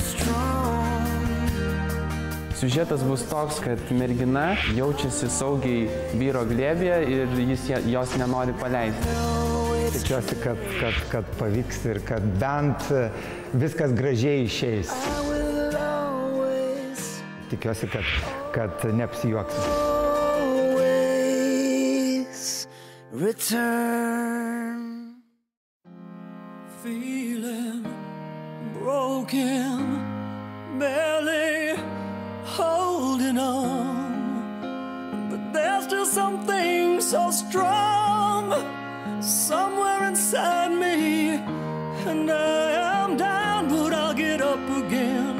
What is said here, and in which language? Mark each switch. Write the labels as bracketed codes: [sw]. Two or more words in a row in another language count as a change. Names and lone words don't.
[lt] Siužetas bus toks, kad mergina jaučiasi saugiai vyro glėbyje ir jis jos nenori paleisti. Tikiuosi, kad pavyks ir kad bent viskas gražiai išeis. Tikiuosi, kad neapsijuoksim. [en] Feeling broken, barely holding on, but there's still something so strong somewhere inside me, and I am down, but I'll get up again.